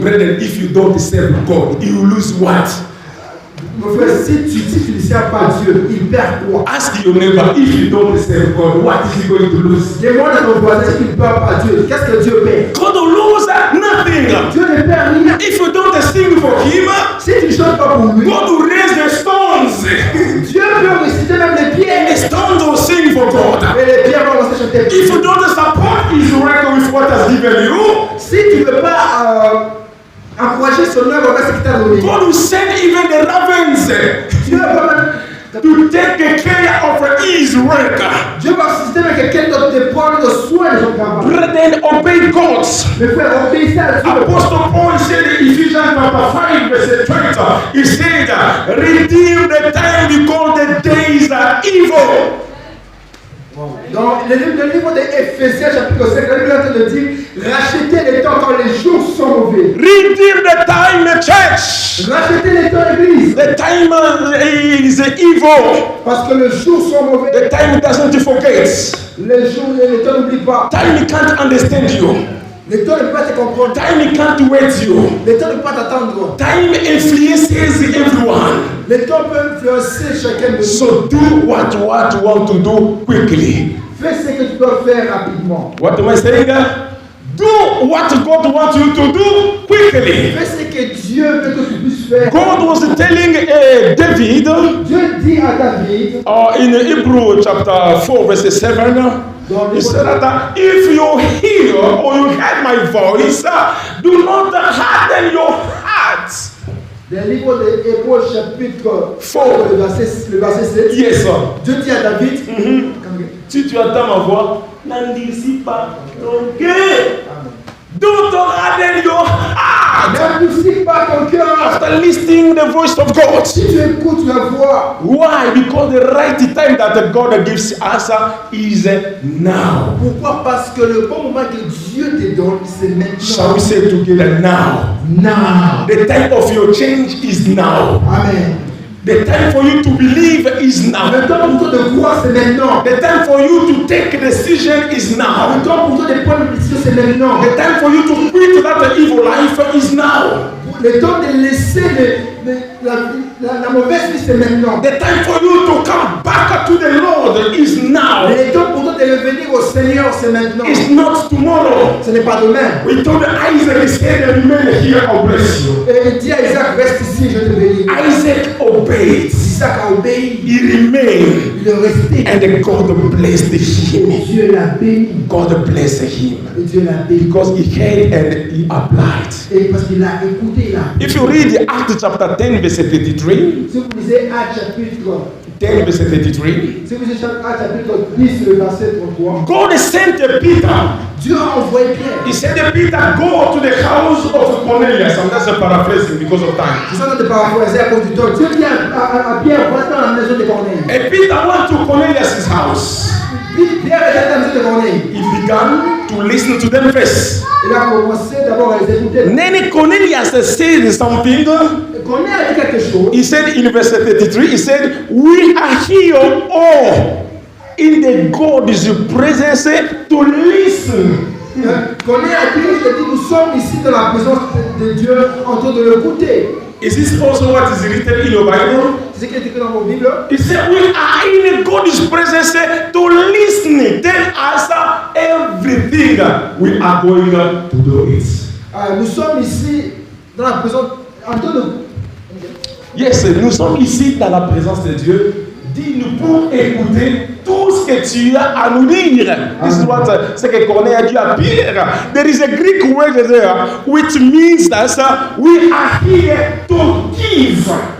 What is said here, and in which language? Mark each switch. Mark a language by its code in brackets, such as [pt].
[en] Brethren, if you don't serve God, you lose what? [fr] Mon frère, si tu ne sers pas Dieu, il perd quoi? [en] Ask your neighbor, if you don't serve God, what is he going to lose? [fr] Demande à ton voisin qu'il ne perd pas Dieu. Qu'est-ce que Dieu perd? [en] God will lose nothing. [fr] Dieu ne perd rien. [en] If you don't sing for Him, [fr] Si tu ne chantes pas pour lui, [en] God will raise the stones. [fr] Dieu peut réciter même les [en] The [fr] pierres. [en] stones will sing for God. [fr] Et les pierres vont commencer à chanter. [en] If you don't support His work with what has given you, [fr] Si tu ne veux pas encourager son œuvre avec ce qu'il t'a donné, [en] God will send even the ravens [fr] Dieu va même [en] to take care of His work. [fr] Dieu va susciter avec quelqu'un d'autre de prendre soin de son travail. [en] Brethren, obey God. [fr] Mais frère, obéissez à Dieu. [en] Apostle Paul said in Ephesians chapter 5 verse 20, he said, redeem the time because the days are evil. [fr] Dans le livre d'Éphésiens, chapitre 5, la Bible est en train de dire rachetez les temps quand les jours sont mauvais. [en] Redeem the time, church. [fr] Rachetez les temps, l'église. [en] The time is evil. [fr] Parce que les jours sont mauvais. [en] The time doesn't forget. [fr] Les jours, les temps n'oublient pas. [en] Time can't understand you. [fr] Les temps ne peuvent pas te comprendre. [en] Time can't wait you. [fr] Les temps ne peuvent pas t'attendre. [en] Time influences everyone. [fr] Les temps peuvent influencer chacun de nous. [en] So do what you want to do quickly. [fr] Fais ce que tu dois faire rapidement. [en] What am I saying? Do what God wants you to do quickly. [fr] Fais ce que Dieu veut que tu puisses faire. [en] God was telling David [fr] Dieu dit à David, [en] in Hebrew chapter 4 verse 7, he said that if you hear or you hear my voice, do not harden your heart. [fr] dans le livre de Hébreux chapitre 4, le verset 7, [en] Yes, sir. [fr] Dieu dit à David, Si tu entends ma voix, n'endurcis pas ton cœur. [en] Don't harden your heart. [fr] n'endurcis pas ton cœur. [en] After listening the voice of God. [fr] Si tu écoutes la voix, [en] Why? Because the right time that God gives us is now. [fr] pourquoi? Parce que le bon moment que Dieu te donne, c'est [en] Shall [fr] maintenant. [en] we say together now? Now. The time of your change is now. Amen. The time for you to believe is now. [fr] Le temps pour toi de croire, c'est maintenant. [en] The time for you to take a decision is now. [fr] Le temps pour toi de prendre une décision, c'est maintenant. [en] The time for you to quit that evil life is now. [fr] Le temps de laisser la mauvaise vie, c'est maintenant. [en] The time for you to come back to the Lord is now. [fr] Le temps pour toi de revenir au Seigneur, c'est maintenant. [en] It's not tomorrow. [fr] Ce n'est pas demain. [en] We told Isaac, he said, remain here, I'll bless you. [fr] Et il dit à Isaac, reste ici, je te bénis. [en] Isaac obeyed. [fr] Isaac a obéi. [en] He remained. [fr] Il est resté. [en] And God blessed him. [fr] Dieu l'a béni. [en] God blessed him. [fr] Et Dieu l'a béni. [en] Because he heard and he applied. [fr] Et parce qu'il a écouté, il a. [en] If you read Acts chapter 10, verse 33, [fr] Si vous lisez Actes chapitre [en] 10, verse 33, [fr] Si vous lisez Actes chapitre 10, le verset 33, [en] God sent Peter. [fr] Dieu a envoyé Pierre. [en] He said, Peter, go to the house of Cornelius. And that's a paraphrasing because of time. [fr] Je suis en train de paraphraser à cause du temps. Dieu dit à Pierre, va dans la maison de Corneille. [en] And Peter went to Cornelius' house. [fr] Puis Pierre est allé dans la maison de Corneille. [en] He began to listen to them first. [fr] Il a commencé d'abord à les écouter. [en] Then Cornelius said something. [fr] Corneille a dit quelque chose. [en] He said in verse 33, he said, we are here all in the God's presence to listen. [fr] Corneille a dit, nous sommes ici dans la présence de Dieu en train de l'écouter. [en] Is this also what is written in your Bible? [fr] C'est ce qui est écrit dans vos Bibles. [en] He said, we are in God's presence to listen. Tell us everything. We are going to do it. [fr] Nous sommes ici dans la présence en train de. Yes, nous sommes ici dans la présence de Dieu. Dis-nous pour écouter tout ce que tu as à nous dire. [en] This is what [fr] ce que Corneille a dit à Pierre. [en] There is a Greek word there which means that we are here to give.